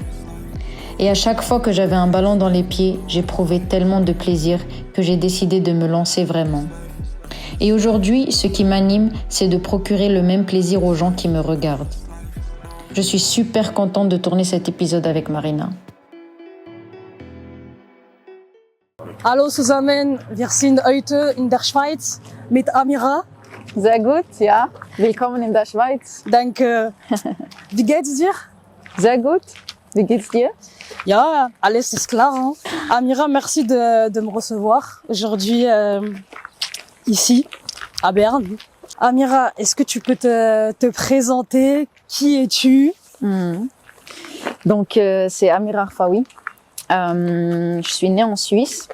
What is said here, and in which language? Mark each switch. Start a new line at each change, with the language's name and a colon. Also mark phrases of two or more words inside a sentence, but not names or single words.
French: Et à chaque fois que j'avais un ballon dans les pieds, j'éprouvais tellement de plaisir que j'ai décidé de me lancer vraiment. Et aujourd'hui, ce qui m'anime, c'est de procurer le même plaisir aux gens qui me regardent. Je suis super contente de tourner cet épisode avec Marina.
German: Hallo zusammen, wir sind heute in der Schweiz mit Amira. Sehr gut, ja. Willkommen in der Schweiz. Danke. Wie geht's dir? Sehr gut. Wie geht's dir? Ja, alles ist klar.
French: Hein? Amira, merci de me recevoir aujourd'hui ici, à Berne. Amira, est-ce que tu peux te présenter? Qui es-tu? Donc, c'est Amira Arfaoui. Je suis née en Suisse.